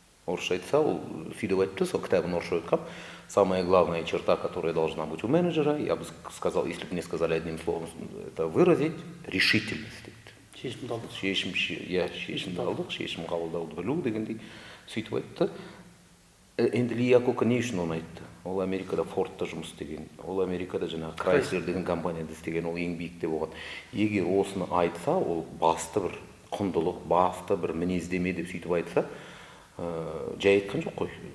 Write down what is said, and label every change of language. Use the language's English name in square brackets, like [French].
[Kazakh] Орысша айтса, ол сөйтіп айтыпты, сол кітабын орысша айтқам. [Russian] Самая главная черта, которая должна быть у менеджера, я бы сказал, если бы мне сказали одним словом, это выразить решительность. [Kazakh] Шешім қабылдауды білу дегендей сөйтіп айтты. Енді Ли Якокка не үшін оны айтты? Ол Америкада Фордта жұмыс істеген, ол Америкада жаңағы Крайслер деген компанияда істеген, ол ең биікте болған. Егер осыны айтса, ол басты бір құндылық, басты бір мінездеме деп сөйтіп айтса, жай айтқан жоқ қой.